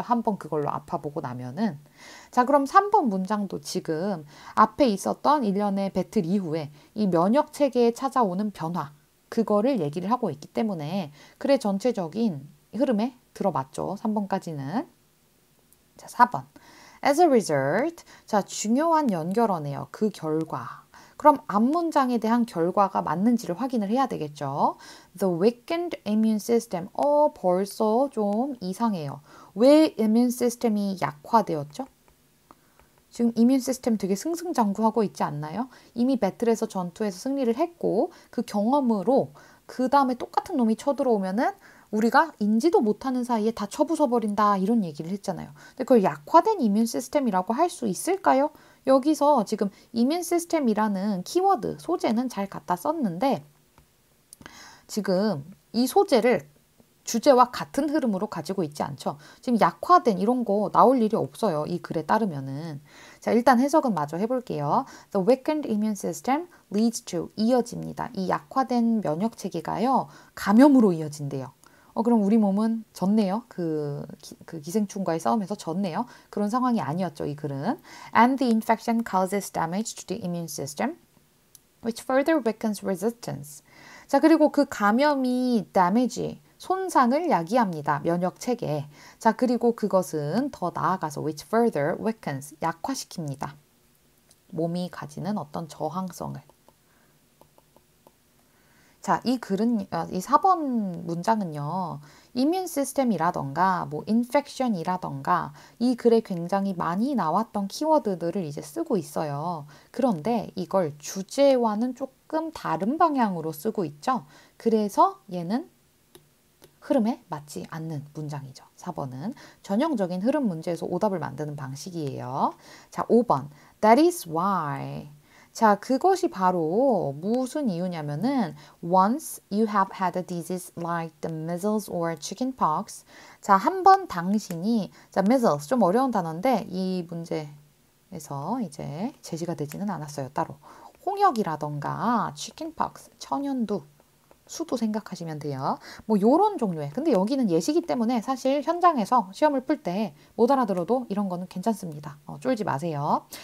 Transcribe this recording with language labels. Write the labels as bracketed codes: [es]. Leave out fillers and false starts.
[ko] 한번 그걸로 아파보고 나면은. 자, 그럼 3번 문장도 지금 앞에 있었던 일련의 배틀 이후에 이 면역 체계에 찾아오는 변화 그거를 얘기를 하고 있기 때문에 그래 전체적인 흐름에 들어맞죠. 3번까지는. 자, 4번. [en] As a result. [ko] 자, 중요한 연결어네요. 그 결과. 그럼 앞문장에 대한 결과가 맞는지를 확인을 해야 되겠죠. [en] The weakened immune system. [ko] 벌써 좀 이상해요. 왜 immune system이 약화되었죠? 지금 이뮨 시스템 되게 승승장구하고 있지 않나요? 이미 배틀에서 전투에서 승리를 했고 그 경험으로 그 다음에 똑같은 놈이 쳐들어오면은 우리가 인지도 못하는 사이에 다 쳐부숴버린다 이런 얘기를 했잖아요. 근데 그걸 약화된 이뮨 시스템이라고 할 수 있을까요? 여기서 지금 이뮨 시스템이라는 키워드, 소재는 잘 갖다 썼는데 지금 이 소재를 주제와 같은 흐름으로 가지고 있지 않죠. 지금 약화된 이런 거 나올 일이 없어요. 이 글에 따르면은. 자, 일단 해석은 마저 해볼게요. [en] The weakened immune system leads to [ko] 이어집니다. 이 약화된 면역 체계가요. 감염으로 이어진대요. 그럼 우리 몸은 졌네요. 그 기생충과의 싸움에서 졌네요. 그런 상황이 아니었죠, 이 글은. [en] And the infection causes damage to the immune system, which further weakens resistance. [ko] 자, 그리고 그 감염이 damage, 손상을 야기합니다. 면역 체계에. 자, 그리고 그것은 더 나아가서 [en] which further weakens, [ko] 약화시킵니다. 몸이 가지는 어떤 저항성을. 자, 이 글은, 이 4번 문장은요, 이뮨 시스템이라던가, 뭐, 인펙션이라던가, 이 글에 굉장히 많이 나왔던 키워드들을 이제 쓰고 있어요. 그런데 이걸 주제와는 조금 다른 방향으로 쓰고 있죠. 그래서 얘는 흐름에 맞지 않는 문장이죠. 4번은 전형적인 흐름 문제에서 오답을 만드는 방식이에요. [en] 자, 5번. That is why. [ko] 자, 그것이 바로 무슨 이유냐면은 [en] once you have had a disease like the measles or chickenpox. [ko] 자, 한 번 당신이 자, measles 좀 어려운 단어인데 이 문제에서 이제 제시가 되지는 않았어요. 따로. 홍역이라던가 chickenpox, 천연두 수도 생각하시면 돼요. 뭐 요런 종류의. 근데 여기는 예시기 때문에 사실 현장에서 시험을 풀 때 못 알아들어도 이런 거는 괜찮습니다. 쫄지 마세요.